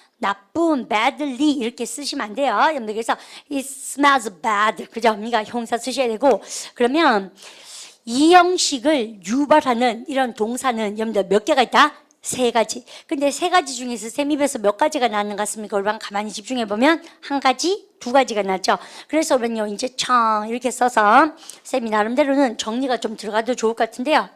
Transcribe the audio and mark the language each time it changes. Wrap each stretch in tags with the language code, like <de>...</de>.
<ko>나쁜, badly 이렇게 쓰시면 안 돼요. 여러분들 그래서</ko> <en>it smells bad.</en> <ko>그죠? 언니가 형용사 쓰셔야 되고 그러면 이 형식을 유발하는 이런 동사는 여러분들 몇 개가 있다? 세 가지. 근데 세 가지 중에서 쌤 입에서 몇 가지가 나는 것 같습니까? 여러분 가만히 집중해 보면 한 가지, 두 가지가 나죠. 그래서 여러분요 이제 청 이렇게 써서 쌤이 나름대로는 정리가 좀 들어가도 좋을 것 같은데요.</ko>